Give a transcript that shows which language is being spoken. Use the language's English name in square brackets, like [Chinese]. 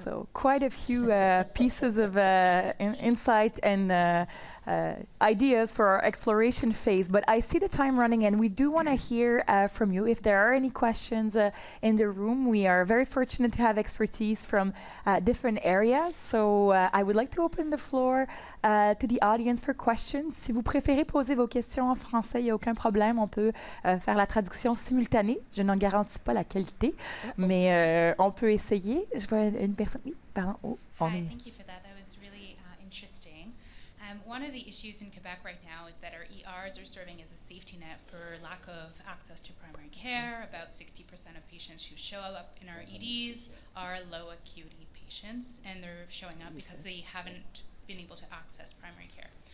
[English] So quite a few pieces of insight and ideas for our exploration phase. But I see the time running, and we do want to hear from you. If there are any questions in the room, we are very fortunate to have expertise from different areas. So I would like to open the floor to the audience for questions. [French] Si vous préférez poser vos questions en français, il n'y a aucun problème. On peut faire la traduction simultanée. Je n'en garantis pas la qualité, mais on peut essayer. Je vois une personne. Oui, pardon. Oh, [English] Hi, thank you for that. That was really interesting. One of the issues in Quebec right now is that our ERs are serving as a safety net for lack of access to primary care. About 60% of patients who show up in our EDs are low acuity patients, and they're showing up because they haven't been able to access primary care.